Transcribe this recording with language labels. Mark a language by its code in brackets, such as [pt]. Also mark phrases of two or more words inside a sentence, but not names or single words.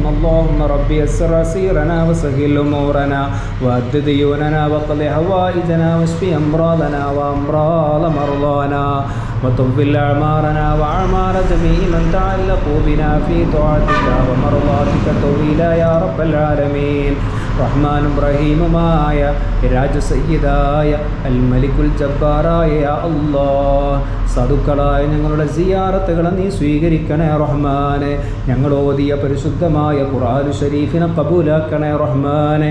[ar] اللهم ربي يسر عسيرنا وسهل أمورنا وأد ديوننا وقض حوائجنا واشف أمراضنا وأمراض مرضانا وطول أعمارنا وأعمار جميع من تعلقوا بنا في طاعتك ومرضاتك طويلا يا رب العالمين. [ml] റഹ്മാനും റഹീമുമായ രാജസയ്യിദായ അൽ മലിക്കുൽ ജബ്ബാറായ [ar] يا الله, [ml] സാധുക്കളായ ഞങ്ങളുടെ സിയാറത്തുകളെ നീ സ്വീകരിക്കണേ റഹ്മാനെ. ഞങ്ങൾ ഓതിയ പരിശുദ്ധമായ ഖുർആൻ ഷരീഫിനെ കബൂലാക്കണേ റഹ്മാനെ.